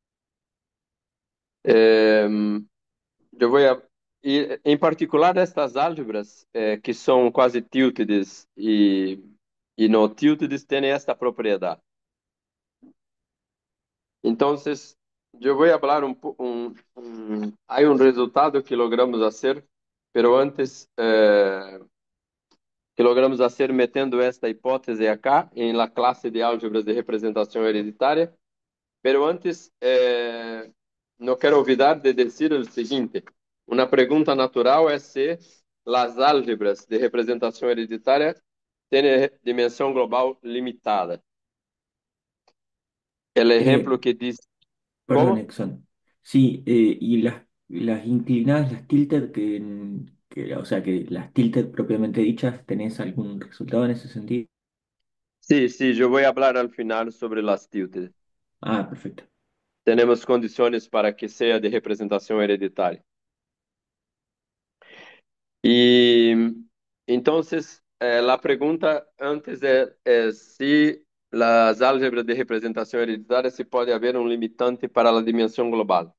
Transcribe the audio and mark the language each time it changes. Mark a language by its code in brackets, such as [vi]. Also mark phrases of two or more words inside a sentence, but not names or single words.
[pt] Eu vou e, em particular, estas álgebras, que são quase tiltides e não tiltides, têm esta propriedade. Então, eu vou falar há resultado que logramos fazer, [es] pero antes [pt] que logramos fazer metendo esta hipótese acá em la classe de álgebras de representação hereditária, [es] pero antes [pt] não quero olvidar de dizer o seguinte: uma pergunta natural é se as álgebras de representação hereditária têm dimensão global limitada. O Eh, exemplo que diz [es] Perdón, como? Exxon. Sí, y las inclinadas, las tilted, o sea, que las tilted propiamente dichas, ¿tenés algún resultado en ese sentido? [pt] Sim, sim, eu vou falar ao final sobre as tildes. [es] Ah, perfecto. [pt] Temos condições para que seja de representação hereditária. E então, a pergunta antes é se as álgebras de representação hereditária se pode haver um limitante para a dimensão global.